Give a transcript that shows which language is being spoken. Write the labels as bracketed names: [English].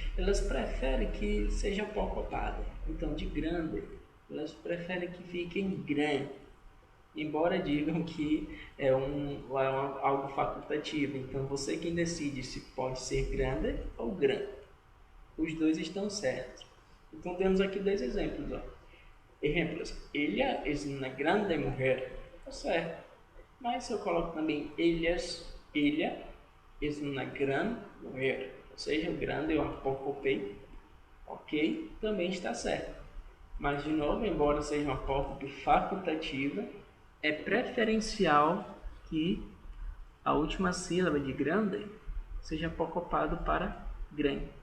[Portuguese] Elas preferem que seja apocopada. Então, de grande, elas preferem que fique em gran, embora digam que é algo facultativo. Então, você quem decide se pode ser grande ou gran. Os dois estão certos. Então, temos aqui dois exemplos. Ó. Exemplos. [Spanish] Ella es una grande mujer. [Portuguese] Tá certo. Mas se eu coloco também [Spanish] ella es una gran mujer, [Portuguese] ou seja, o grande é um apócope, ok, também está certo. Mas, de novo, embora seja uma apócope facultativa, é preferencial que a última sílaba de grande seja apocopado para gran.